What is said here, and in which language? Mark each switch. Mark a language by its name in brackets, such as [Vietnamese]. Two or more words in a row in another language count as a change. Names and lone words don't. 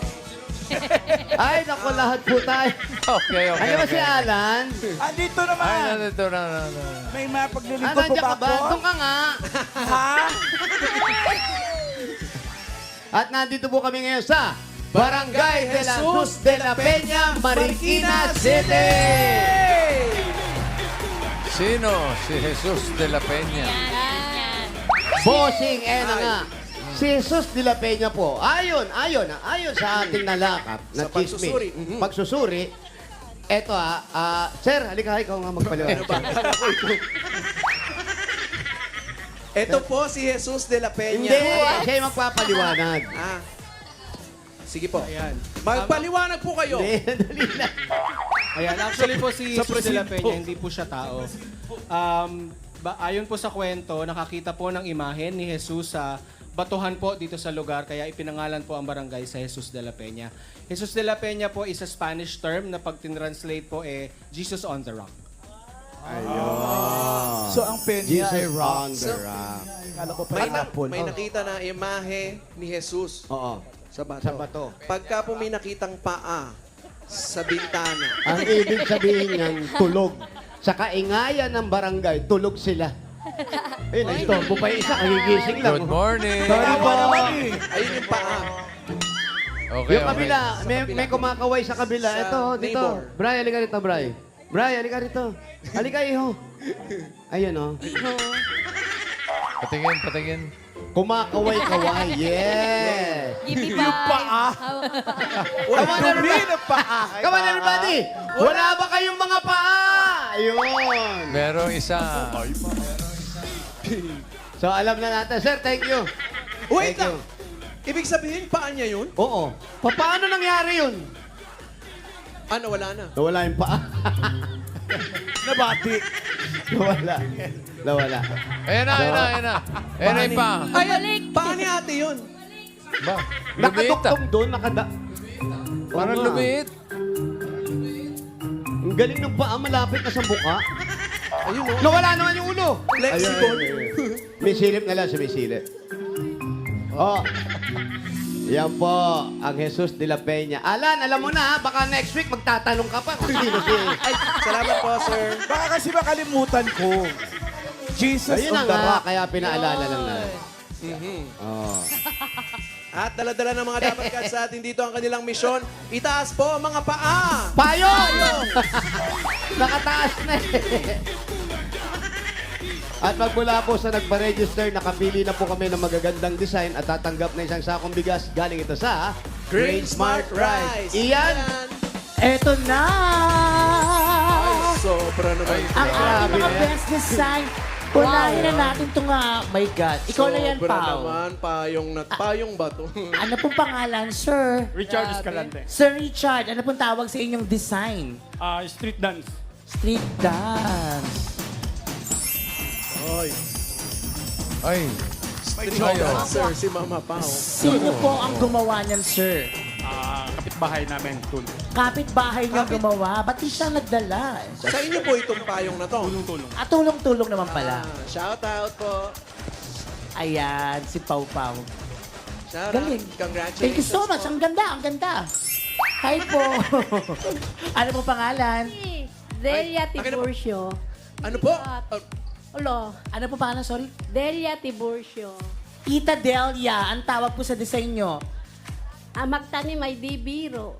[Filipino] Ay, naku, lahat po tayo. [English] Okay, okay. [Filipino] Ano ba si Alan? Andito naman! Ay, nandito na. May mapaglilingkod po Nandiyan ba ka ba? ako? Doon ka nga. Ha? At nandito po kami ngayon sa Barangay de la Cruz de la Peña, Marikina City! Sino? Si Jesus de la Peña. Bossing, na nga. Si Jesus de la Peña po, ayon sa ating nalakap na Sa pagsusuri. chismis, pagsusuri, eto sir, halika, ikaw nga magpaliwanag. Ito po si Jesus de la Peña. Hindi, siya yung magpapaliwanag. Ah. Sige po. Ayan. Magpaliwanag po kayo. Hindi, dali lang. Ayan, actually po si Sa Jesus de la presinto. Peña, hindi po siya tao. Ayon po sa kwento, nakakita po ng imahen ni Jesus sa batuhan po dito sa lugar, kaya ipinangalan po ang barangay sa Jesus de la Peña. [English] Jesus de la Peña po is a Spanish term [Filipino] na pag tinranslate po [English] Jesus on the rock. [Filipino] So ang Peña ay Jesus rock. [English] on the rock. [Filipino] Kala ko pa May, yung apple. may nakita na imahe ni Jesus Oo, sa bato. sa bato. Pagka po may nakitang paa sa bintana, Ang ibig sabihin niyan, tulog. Sa kaingayan ng barangay, tulog sila. Eh, naistorbo pa yung isa, kagigising lang. [English] Good morning. [Filipino] Sorry po. ayun yung paa. Okay, Yung kabila, may kumakaway sa kabila. Sa Ito, dito. neighbor. Bray, halika rito, Bray. Bray, halika rito. Halika, iho. Ayun, oh. Patingin. Kumakaway-kaway. Yes. Gibi Yung paa. [English] Come on, everybody. [Filipino] Ang paa. [English] Come on, everybody. [Filipino] Wala ba kayong mga paa? Ayun. Merong isa. So, alam na natin. Sir, [English] thank you. [Filipino] Wait Thank lang! Ibig sabihin, paa niya yun? Oo. Paano nangyari yun? Ano, wala na. Nawala yung paa. Nabati. Nawala. Nawala. Ayan na. Ayan na yung pa. Ay, paa ni ate yun. Ba? Lumiit ah. Nakaduktom doon, Parang Oo nga. lumiit. Ang galing ng paa, malapit na sa buka. Ayun, oh. Nawala naman yung ulo. Lexicon. May silip na lang siya, may silip. Oh. Yan po, ang Jesus de la Peña. Alan, alam mo na ha, baka [English] next week [Filipino] magtatanong ka pa kung sino si... Ay, salamat po, sir. Baka kasi makalimutan ko. Jesus Ayun na [English] on the [Filipino] nga, rock. kaya pinaalala lang na. Oh. At dala-dala ng mga dapat cats sa atin dito ang kanilang misyon. Itaas po ang mga paa! Payo! Nakataas na eh. At magmula po sa nagpa-register, nakapili na po kami ng magagandang design at tatanggap na isang sakong bigas. Galing ito sa Great Smart Rice. Iyan! Eto na! Sobra naman. Ang ating Grabe mga na yan. [English] best design. [Filipino] Unahin na natin ito nga. [English] My God. [Filipino] Ikaw na yan, Sobra Pao. naman, payong ba to? Ano pong pangalan, sir? Richard Escalante. Sir Richard, ano pong tawag sa inyong design? Street dance. Street dance. Ay. Street Ayo. dancer si Mama Pao. Sino po ang gumawa niyan, sir? Kapitbahay namin, tulong. Kapit-bahay niya gumawa. Ba't di siya nagdala? Sa inyo po itong payong na to. Tulong-tulong. At tulong-tulong naman pala. [English] Shout out po. [Filipino] Ayan, si Pau Pau. Shout Galing. [English] out. Congratulations. Thank you so much. [Filipino] po. Ang ganda, ang ganda. Hi po. Ano po pangalan? Delia Ay, akin na po. Tiburcio. Ano po? Ulo. Ano po pangalan, sorry? Delia Tiburcio. Tita Delia, ang tawag po sa design nyo. Magtanim ay di biro.